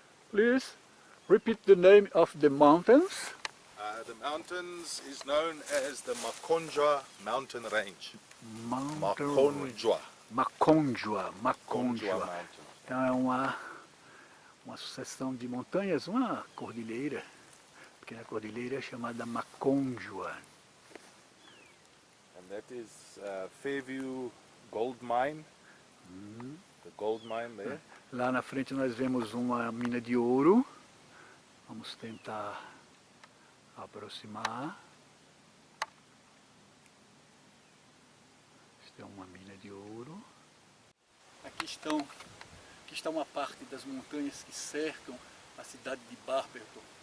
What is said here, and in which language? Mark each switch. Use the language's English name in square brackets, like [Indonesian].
[English] Please repeat the name of the mountains. The mountains is known as the Makonjwa Mountain Range. Makonjwa. Makonjwa. Mountain. [Portuguese] Então é uma sucessão de montanhas, uma cordilheira. A pequena cordilheira é chamada Makonjwa. [English] And that is Fairview Gold Mine. The gold mine there. [Portuguese] Lá na frente nós vemos uma mina de ouro. Vamos tentar aproximar. Esta é uma mina de ouro. Aqui está uma parte das montanhas que cercam a cidade de Barberton.